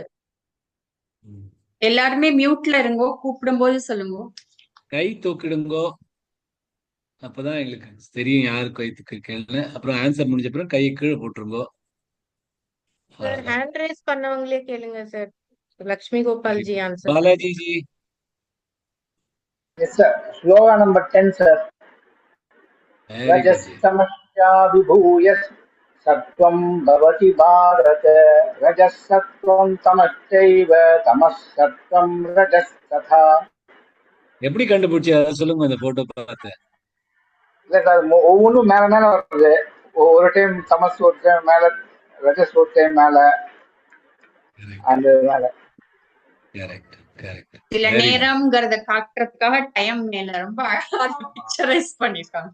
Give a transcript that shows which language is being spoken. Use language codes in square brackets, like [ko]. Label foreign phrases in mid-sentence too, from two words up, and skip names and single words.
[ta] எல்லாருமே மியூட்ல இருங்கோ, கூப்பிடும் போது சொல்லுங்க. கை தூக்கிடுங்கோ, அப்பதான் எங்களுக்கு தெரியும் யாரு கை தூக்கிருக்கேன்னு. அப்புறம் ஆன்சர் முடிஞ்ச அப்புறம் கையை கீழே போட்டுருங்கோ. சார் [en] hand raise [ta] பண்ணவங்களே கேளுங்க சார். லக்ஷ்மி கோபால்ஜி ஆன்சர். பாலாஜி ஜி. [en] Yes, sir. Sloga number 10, sir. [sa] रजस्तमश्च अभिभूय सत्त्वं भवति भारत रजः सत्त्वं तमश्चैव तमः सत्त्वं रजः तथा. [ta] எப்படி கண்டுபிடிச்சு அதை சொல்லுங்க, அந்த போட்டோ பார்த்து. இல்ல சார், ஒவ்வொன்றும் மேல மேல வருது. ஒரு டைம் தமஸ், ஒரு டைம் மேல ரஜஸ், ஒரு டைம் மேல அந்த மேல. [en] correct correct. [ta] சில நேரம்ங்கறத காட்டுறதுக்காக டைம் மேல ரொம்ப அழகா பிக்சரைஸ் பண்ணிருக்காங்க.